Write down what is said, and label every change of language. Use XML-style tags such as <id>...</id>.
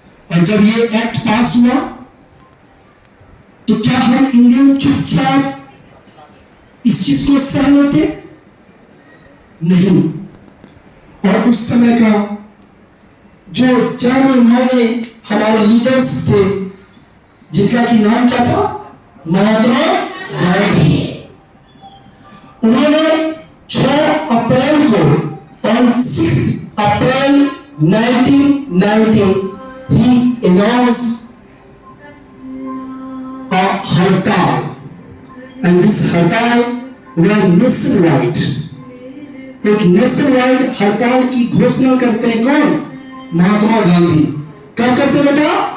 <hi>और जब ये एक्ट पास हुआ तो क्या हम इंडियन चुपचाप इस चीज को सह लेते? नहीं। और उस समय का जो जाने माने हमारे लीडर्स थे, जिनका की नाम क्या था? महात्मा गांधी। उन्होंने 6 अप्रैल को,</hi> <en>on 6 April 1990, he announced a hartal, and this hartal was nationwide.</en> <hi>एक नेशनवाइड हड़ताल की घोषणा करते हैं कौन? महात्मा गांधी। कब करते बेटा?</hi>